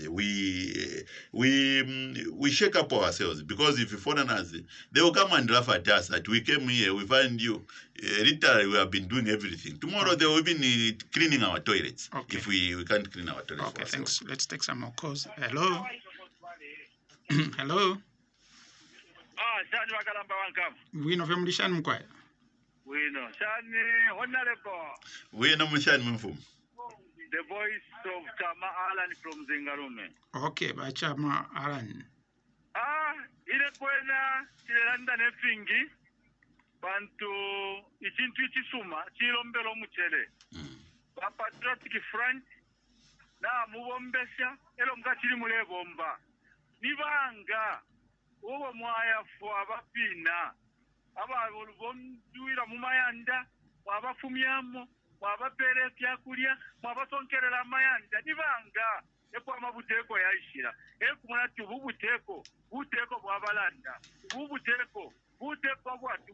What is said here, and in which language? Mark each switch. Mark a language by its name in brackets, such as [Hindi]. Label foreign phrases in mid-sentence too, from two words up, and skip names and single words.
[English] We shake up ourselves, because if foreigners, they will come and laugh at us that we came here, we find you, literally we have been doing everything. Tomorrow they will be cleaning our toilets if we can't clean our toilets. Okay, thanks. Let's take some more calls. Hello? Hello? [Bemba] shani wakalamba wankama. Wino family shani mkwaya. Wino shani honorable. Wino mshani mfumu. [English] The voice of Chama Alan from Zingarume. [Bemba] Okay, ba Chama Alan. Ile kwena chilanda nefingi bantu ichintu ichisuma chilombelo muchele. Ba Patriotic Front na mubombesha elo mkachili mule bomba. Nibanga uwo mwaya fwa abapina aba bomduira mumayanda wabafumyamo wabapere kyakulya mwabasonkerera amayanda nibanga epo amabuteko yaishira ekumuna tububuteko buteko bwabalanda bubuteko bwatu